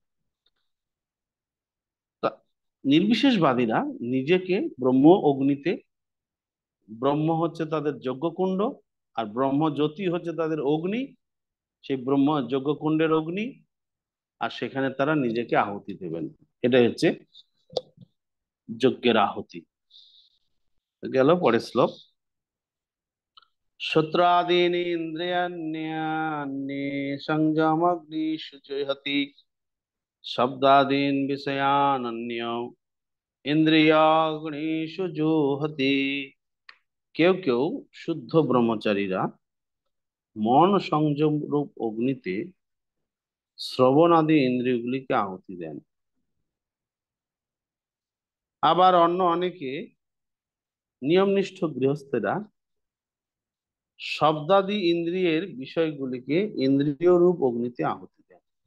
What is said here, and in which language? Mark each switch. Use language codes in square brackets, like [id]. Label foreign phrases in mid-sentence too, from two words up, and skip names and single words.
[bn] তা নির্বিশেষবাদীরা নিজেকে ব্রহ্ম অগ্নিতে, ব্রহ্ম হচ্ছে তাদের যজ্ঞকুণ্ড, আর ব্রহ্ম জ্যোতি হচ্ছে তাদের অগ্নি, সেই ব্রহ্ম যজ্ঞকুণ্ডের অগ্নি, আর সেখানে তারা নিজেকে আহুতি দেবেন। এটাই হচ্ছে যজ্ঞের আহুতি। গেল পরের শ্লোক। [sa] श्रोत्रादीनि इन्द्रियाण्यन्ये संयमग्निषु जुहति शब्दादीन् विषयानन्यो ইন্দ্রিয়াগ্নিষু জুহতি। [bn] কেউ কেউ শুদ্ধ ব্রহ্মচারীরা মন সংযম রূপ অগ্নিতে শ্রবণ আদি ইন্দ্রিয়গুলিকে আহুতি দেন। আবার অন্য অনেকে নিয়মনিষ্ঠ গৃহস্থেরা শব্দাদি ইন্দ্রিয়ের বিষয়গুলিকে ইন্দ্রিয় রূপ অগ্নিতে আহুতি দেন।